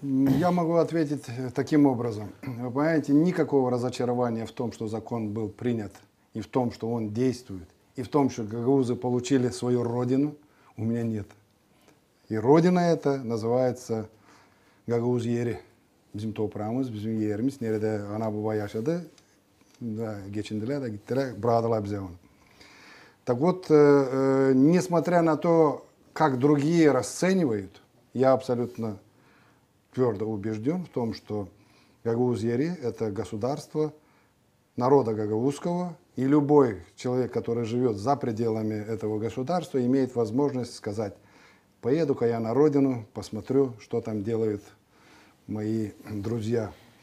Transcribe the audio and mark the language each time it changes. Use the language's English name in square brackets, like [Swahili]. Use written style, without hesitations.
[Russian] Ну, я могу ответить таким образом. Вы понимаете, никакого разочарования в том, что закон был принят, и в том, что он действует, и в том, что гагаузы получили свою родину, у меня нет. И родина эта называется Гагаузьери. [Gagauz] Bizim toprağımız, bizim yerimiz. Nerede ana baba yaşadı, geçindiler de gittiler, bıraktılar bize onu. [Russian] Так вот, несмотря на то, как другие расценивают, я абсолютно твердо убежден в том, что Гагаузьери – это государство народа гагаузского, и любой человек, который живет за пределами этого государства, имеет возможность сказать: поеду-ка я на родину, посмотрю, что там делают мои друзья.